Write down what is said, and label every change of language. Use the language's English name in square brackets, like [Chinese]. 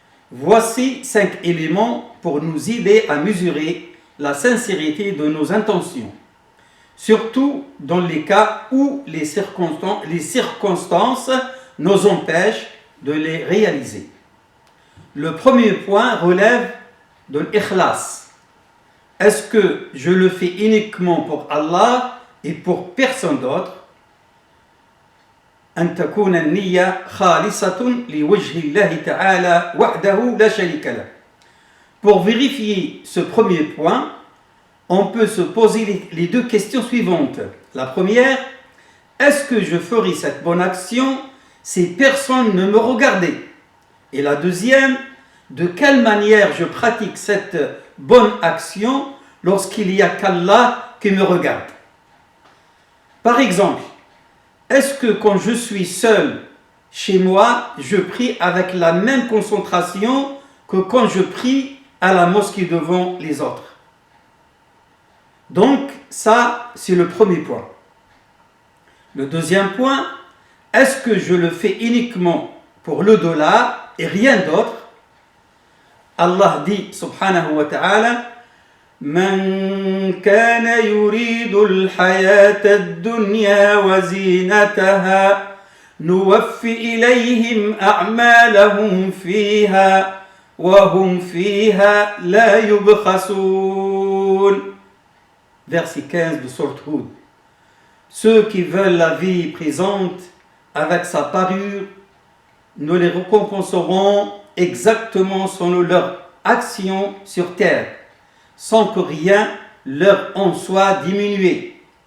[French] Voici 5 éléments pour nous aider à mesurer la sincérité de nos intentions, surtout dans les cas où les circonstances nous empêchent de les réaliser. Le premier point relève de l'ikhlas. Est-ce que je le fais uniquement pour Allah et pour personne d'autre? [Arabic] أن تكون النية خالصة لوجه الله تعالى وحده لا شريك له. [French] Pour vérifier ce premier point, on peut se poser les deux questions suivantes. La première, est-ce que je ferai cette bonne action si personne ne me regardait? Et la deuxième, de quelle manière je pratique cette bonne action lorsqu'il n'y a qu'Allah qui me regarde? Par exemple, est-ce que quand je suis seul chez moi, je prie avec la même concentration que quand je prie à la mosquée devant les autres? Donc, ça, c'est le premier point. Le deuxième point, est-ce que je le fais uniquement pour l'au-delà et rien d'autre? Allah dit, [Arabic] subhanahu wa ta'ala, من كان يريد الحياة الدنيا وزينتها نوفي إليهم أعمالهم فيها وهم فيها لا يبخسون. [French] Verset 15 de Sourate Hud. Ceux qui veulent la vie présente avec sa parure, nous les récompenserons exactement selon leur action sur terre, sans que rien leur en soit diminué.